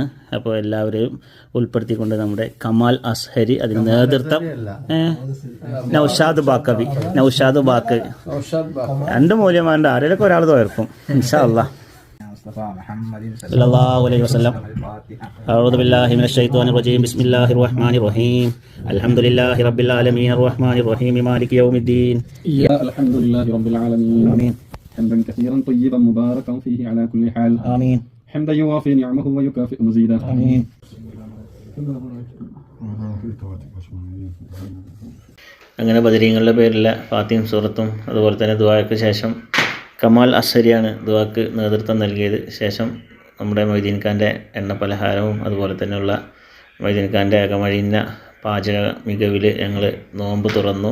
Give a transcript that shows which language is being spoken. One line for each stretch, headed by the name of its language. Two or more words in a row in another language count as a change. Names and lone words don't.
Malayalam: അപ്പോൾ എല്ലാവരെയും ഉൾപ്പെടുത്തിക്കൊണ്ട് നമ്മുടെ കമാൽ അസ്ഹരി അതിന് നേതൃത്വം, നൗഷാദ് ബാക്കവി രണ്ട് മൂല്യമാരുടെ ആരെയൊക്കെ ഒരാൾ ദുആർക്കും
Arabic: إن شاء الله. صلى الله عليه وسلم أعوذ بالله من الشيطان الرجيم. بسم الله الرحمن الرحيم. الحمد لله رب العالمين الرحمن الرحيم مالك يوم الدين. الحمد لله رب العالمين. ആമീൻ. حمدا كثيرا طيبا مباركا فيه على كل حال. آمين. حمدا يوافي نعمه ويكافئ مزيدا. آمين.
Malayalam: അങ്ങനെ ബദരീങ്ങളുടെ പേരിലെ ഫാത്തിഹയും സൂറത്തും അതുപോലെ തന്നെ ദുആക്ക് ശേഷം കമാൽ അസ്ഹരിയാണ് ദുആക്ക് നേതൃത്വം നൽകിയത്. ശേഷം നമ്മുടെ മൊയ്തീൻ ഖാൻ്റെ എണ്ണ പലഹാരവും അതുപോലെ തന്നെയുള്ള മൊയ്തീൻ ഖാൻ്റെ അകമഴിഞ്ഞ പാചക മികവിൽ ഞങ്ങൾ നോമ്പ് തുറന്നു.